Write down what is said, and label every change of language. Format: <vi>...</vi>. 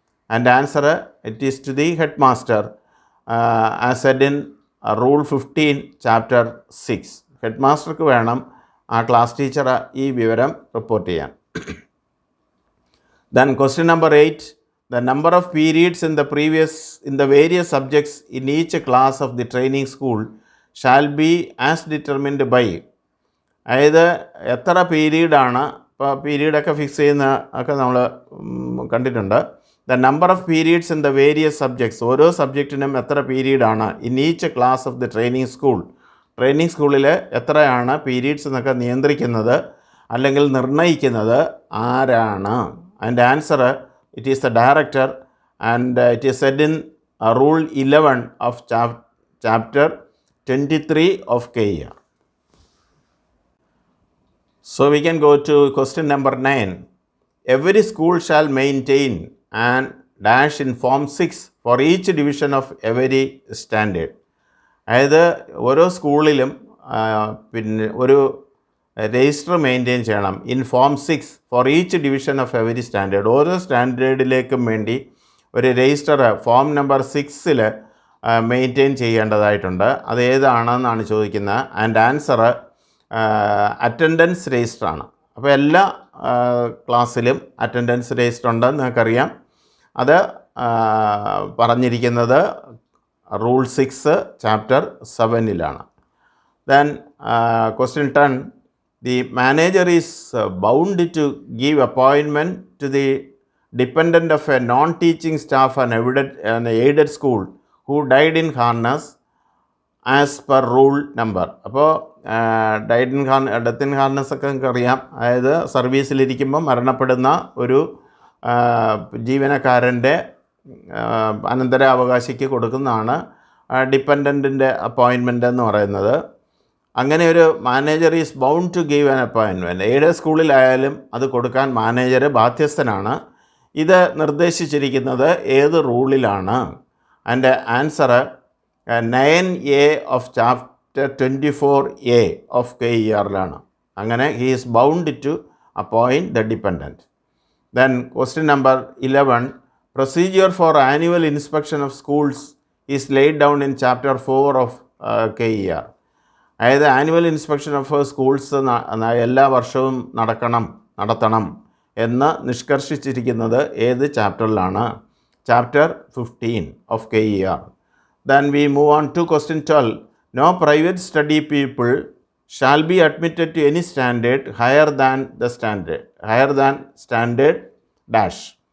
<en>And answer it is to the head master as said in rule 15 chapter 6.</en> <ml>Head മാസ്റ്റർക്ക് വേണം ആ class teacher ഈ വിവരം report ചെയ്യാൻ.</ml> <en>Then question number 8, the number of periods in the various subjects in each class of the training school shall be as determined by.</en> <ml>അതായത് എത്ര പീരീഡാണ്, ഇപ്പോൾ പീരീഡൊക്കെ fix ചെയ്യുന്ന ഒക്കെ നമ്മൾ കണ്ടിട്ടുണ്ട്.</ml> <en>the number of periods in the various subjects,</en> <ml>ഓരോ സബ്ജക്റ്റിനും എത്ര പീരീഡാണ്</ml> <en>In each class of the training school.</en> <ml>Training സ്കൂളിൽ എത്രയാണ് പീരീഡ്സ് എന്നൊക്കെ നിയന്ത്രിക്കുന്നത് അല്ലെങ്കിൽ നിർണ്ണയിക്കുന്നത് ആരാണ്?</ml> <en>അതിൻ്റെ answer it is the director, and it is said in rule 11 of chapter 23 of KER. So we can go to question number 9. Every school shall maintain and dash in form 6 for each division of every standard.</en> <ml>അതായത് ഓരോ സ്കൂളിലും പിന്നെ ഒരു register maintain ചെയ്യണം</ml> <en>In form 6 for each division of every standard.</en> <ml>ഓരോ സ്റ്റാൻഡേർഡിലേക്കും വേണ്ടി ഒരു register form number 6 maintain ചെയ്യേണ്ടതായിട്ടുണ്ട്. അത് ഏതാണെന്നാണ് ചോദിക്കുന്നത്. And answer attendance രജിസ്റ്ററാണ്. അപ്പോൾ എല്ലാ ക്ലാസ്സിലും അറ്റൻഡൻസ് രജിസ്റ്റർ ഉണ്ടെന്ന് നിങ്ങൾക്കറിയാം. അത് പറഞ്ഞിരിക്കുന്നത് rule 6 chapter 7</ml> <en>Then question 10, the manager is bound to give appointment to the dependent of a non-teaching staff an aided school who died in harness as per rule number.</en> <ml>അപ്പോൾ death in harness ഒക്കെ നമുക്കറിയാം. അതായത് സർവീസിലിരിക്കുമ്പോൾ മരണപ്പെടുന്ന ഒരു ജീവനക്കാരൻ്റെ അനന്തരാവകാശിക്ക് കൊടുക്കുന്നതാണ് ഡിപ്പെൻഡൻറ്റിൻ്റെ അപ്പോയിൻമെൻ്റ് എന്ന് പറയുന്നത്. അങ്ങനെ ഒരു</ml> <en>Manager is bound to give an appointment.</en> <ml>ഏത് സ്കൂളിലായാലും അത് കൊടുക്കാൻ മാനേജർ ബാധ്യസ്ഥനാണ്. ഇത് നിർദ്ദേശിച്ചിരിക്കുന്നത് ഏത് റൂളിലാണ്? അതിൻ്റെ answer 9A of chapter 24A of KERലാണ്.</ml> <en>അങ്ങനെ he is bound to appoint the dependent. Then question number 11, procedure for annual inspection of schools is laid down in chapter 4 of KER.</en> <ml>അതായത്</ml> <en>annual inspection of schools</en> <ml>എല്ലാ വർഷവും നടത്തണം എന്ന് നിഷ്കർഷിച്ചിരിക്കുന്നത് ഏത് ചാപ്റ്ററിലാണ്?</ml> <en>Chapter 15 of KER. Then we move on to question 12. No private study people shall be admitted to any standard higher than standard dash.</en>